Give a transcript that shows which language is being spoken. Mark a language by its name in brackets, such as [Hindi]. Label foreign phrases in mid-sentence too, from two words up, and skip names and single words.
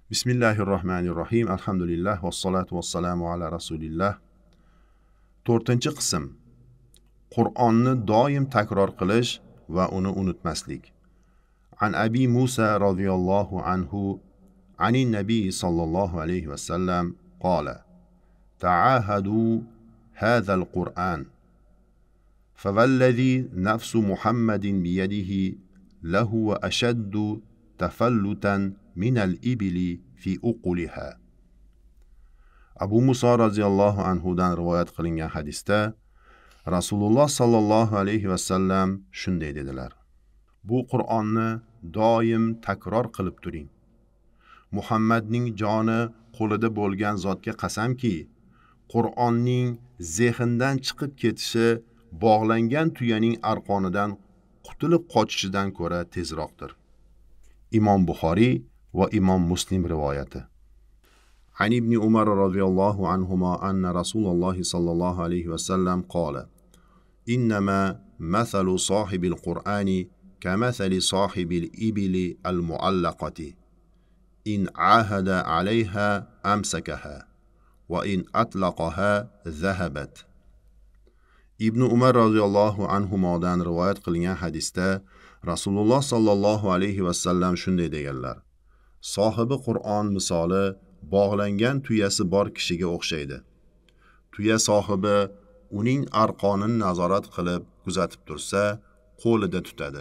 [Arabic] بسم الله الرحمن الرحيم. الحمد لله والصلاة والسلام على رسول الله. [Uzbek] 4-qism. Qur'onni doim takror qilish va uni unutmaslik. [Arabic] عن أبي موسى رضي الله عنه عن النبي صلى الله عليه وسلم قال: "تعاهدوا هذا القرآن. فوالذي نفس محمد بيده له أشد تفلتا من الإبل في أقلها." [Uzbek] Abu Musa radhiyallohu anhudan rivoyat qilingan hadisda Rasululloh [Arabic] صلى الله عليه وسلم [Uzbek] shunday dedilar: Bu Qur'onni doim takror qilib turing. Muhammadning joni qo'lida bo'lgan zotga qasamki, Qur'onning zehndan chiqib ketishi bog'langan tuyaning arqonidan qutulib qochishidan ko'ra tezroqdir. Imom Buxoriy va Imom Muslim rivoyati. [Arabic] عن ابن عمر رضي الله عنهما أن رسول الله صلى الله عليه وسلم قال: إنما مثل صاحب القرآن كمثل صاحب الإبل المعلقة إن عاهد عليها أمسكها وإن أطلقها ذهبت. [Uzbek] Ibn Umar radhiyallohu anhumodan rivoyat qilingan hadisda Rasululloh [Arabic] صلى الله عليه وسلم [Uzbek] shunday deganlar: Sohibi Qur'on misoli bog'langan tuyasi bor kishiga o'xshaydi. Tuya sohibi uning arqonini nazorat qilib kuzatib tursa, qo'lida tutadi.